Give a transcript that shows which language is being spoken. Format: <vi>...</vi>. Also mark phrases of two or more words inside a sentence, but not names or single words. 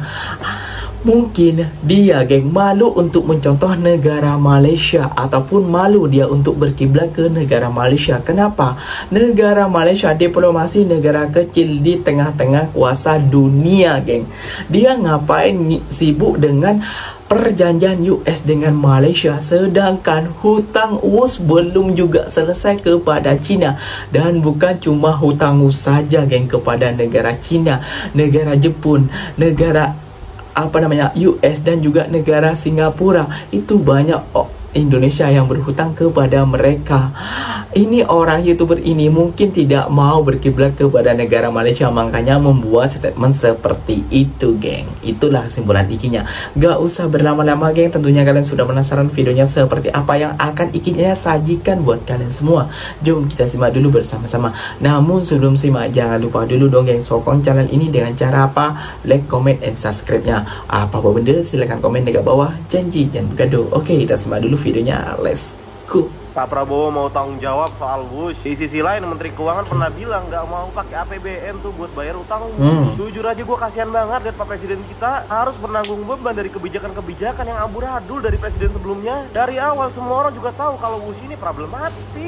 <id>Mungkin dia geng malu untuk mencontoh negara Malaysia ataupun malu dia untuk berkiblat ke negara Malaysia. Kenapa? Negara Malaysia diplomasi negara kecil di tengah-tengah kuasa dunia geng. Dia ngapain sibuk dengan perjanjian US dengan Malaysia, sedangkan hutang WUS belum juga selesai kepada China. Dan bukan cuma hutang WUS saja geng kepada negara China, negara Jepun, negara US dan juga negara Singapura. Itu banyak Indonesia yang berhutang kepada mereka. Ini orang YouTuber ini mungkin tidak mau berkiblat kepada negara Malaysia, makanya membuat statement seperti itu geng. Itulah kesimpulan Ikinya. Gak usah berlama-lama geng, tentunya kalian sudah penasaran videonya seperti apa yang akan Ikinya sajikan buat kalian semua. Jom kita simak dulu bersama-sama. Namun sebelum simak, jangan lupa dulu dong geng, sokong channel ini dengan cara apa?</id> <en>Like, comment, and subscribe-nya.</en> <ms>Apa-apa benda silahkan komen dekat bawah. Janji jangan bergaduh.</ms> <id>Oke, kita simak dulu videonya.</id> <en>Let's go.</en> <id>Pak Prabowo mau tanggung jawab soal WUS. Di sisi lain Menteri Keuangan pernah bilang nggak mau pakai APBN tuh buat bayar utang WUS. Jujur aja gue kasihan banget lihat Pak Presiden kita harus menanggung beban dari kebijakan-kebijakan yang amburadul dari presiden sebelumnya. Dari awal semua orang juga tahu kalau WUS ini problematik.</id>